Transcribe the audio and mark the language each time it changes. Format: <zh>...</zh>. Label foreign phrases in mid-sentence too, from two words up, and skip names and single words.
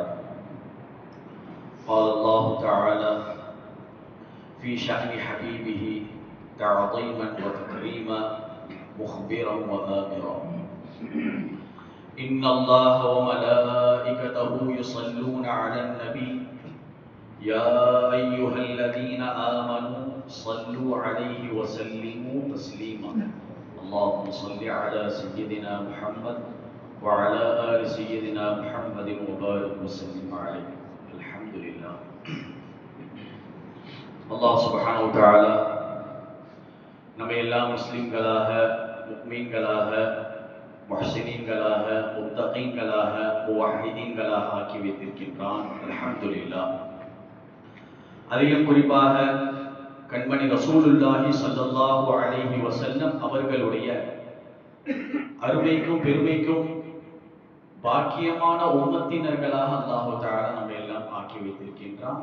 <ar>قال الله تعالى في شأن حبيبه تعظيما وتكريما مخبرا وآمرا: إن الله وملائكته يصلون على النبي يا أيها الذين آمنوا صلوا عليه وسلموا تسليما. اللهم صل على سيدنا محمد وعلى آل سيدنا محمد وبارك وسلم عليه. الحمد لله. الله سبحانه وتعالى</ar> <ta>நம்ம எல்லாம் முஸ்லிம்களாக, முக்மீன்களாக, முஹ்சினீன்களாக, முத்தகீன்களாக, முவஹ்ஹிதீன்களாக ஆக்கி வைத்திருக்கின்றான்.</ta> <ar>الحمد لله.</ar> <ta>அதிலும் குறிப்பாக கண்மணி</ta> <ar>رسول الله صلى الله عليه وسلم</ar> <ta>அவர்களுடைய அருமைக்கும் பெருமைக்கும் பாக்கியமான உம்மத்தினர்களாக</ta> <ar>الله تعالى</ar> <ta>நம்ம எல்லாம் ஆக்கி வைத்திருக்கின்றான்.</ta>